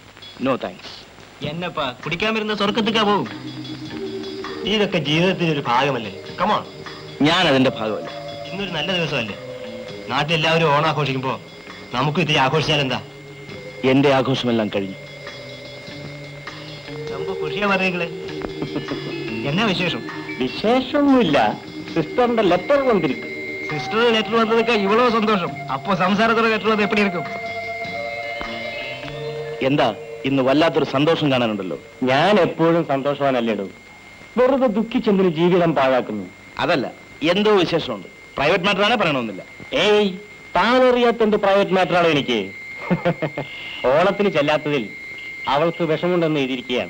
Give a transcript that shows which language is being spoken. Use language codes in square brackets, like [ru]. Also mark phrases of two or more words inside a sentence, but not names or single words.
[en] No thanks. [ml] എന്നപ്പാ കുടിക്കാൻ വരുന്ന സ്വർഗത്തേക്കാ പോകും. ഇതൊക്കെ ജീവിതത്തിന്റെ ഒരു ഭാഗമല്ലേ? കമോൺ. ഞാൻ അതിന്റെ ഭാഗമല്ല. ഇന്നൊരു നല്ല ദിവസമല്ലേ? നാട്ടിലെല്ലാവരും ഓണം ആഘോഷിക്കുമ്പോ നമുക്കും ഇത്തിരി ആഘോഷിച്ചാൽ എന്താ? എന്റെ ആഘോഷമെല്ലാം കഴിഞ്ഞു. [ta] ரொம்ப குஷியா வர்றீங்களே, என்ன விசேஷம்? [ml] വിശേഷമൊന്നുമില്ല. സിസ്റ്ററിന്റെ ലെറ്റർ വന്നിരിക്കും. [en] sister letter [ta] வந்ததுக்கா இவ்வளவு சந்தோஷம்? அப்போ சம்சாரத்தோட லெட்டர் வந்து எப்படி இருக்கும்? [ml] എന്താ ഇന്ന് വല്ലാത്തൊരു സന്തോഷം കാണാനുണ്ടല്ലോ? ഞാൻ എപ്പോഴും സന്തോഷവാനല്ലേടൂ. വെറുതെ ദുഃഖിച്ചെന്തിന് ജീവിതം പാഴാക്കുന്നു? അതല്ല, എന്തോ വിശേഷമുണ്ട്. [en] private matter [ml] ആണേ പറയണമെന്നില്ല. ഏയ്, താനറിയാത്തെന്ത് [en] private matter ആണോ [ml] എനിക്ക്? ഓണത്തിന് ചെല്ലാത്തതിൽ അവൾക്ക് വിഷമുണ്ടെന്ന് എഴുതിയിരിക്കുകയാണ്.